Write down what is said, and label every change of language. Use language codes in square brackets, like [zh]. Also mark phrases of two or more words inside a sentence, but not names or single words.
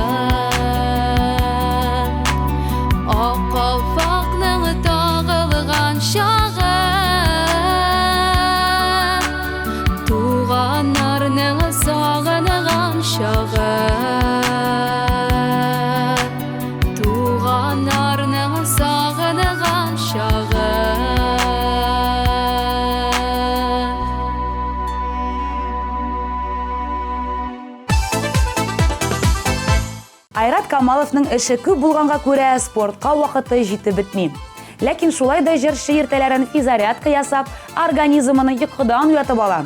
[kk] Ақ қалпақтың тағылған шағы, туғандарының сағынған шағы, туғандарының сағынған шағы. [tt] Айрат Камаловның эше күп булганга күрә спортка вакыты җитеп бетми. Ләкин шулай да җырчы иртәләрен физарядка ясап, организмын йокыдан уятып ала.